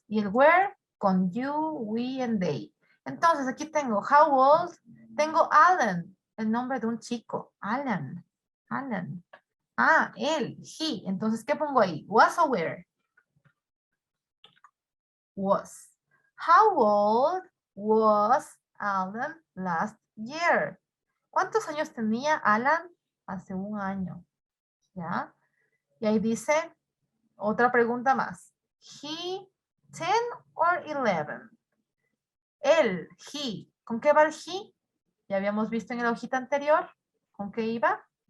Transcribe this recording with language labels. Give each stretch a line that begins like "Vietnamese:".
Spanish: Y el were con you, we, and they. Entonces aquí tengo
English: how old.
Spanish: Tengo Alan, el nombre de un chico. Alan. Ah, él, he. Entonces, ¿qué pongo ahí?
English: Was o were? Was. How old was Alan last year?
Spanish: ¿Cuántos años tenía Alan hace un año? ¿Ya? Y ahí dice, otra pregunta más.
English: He, 10 or 11?
Spanish: Él, he. ¿Con qué va el he? Ya habíamos visto en la hojita anterior. ¿Con qué iba?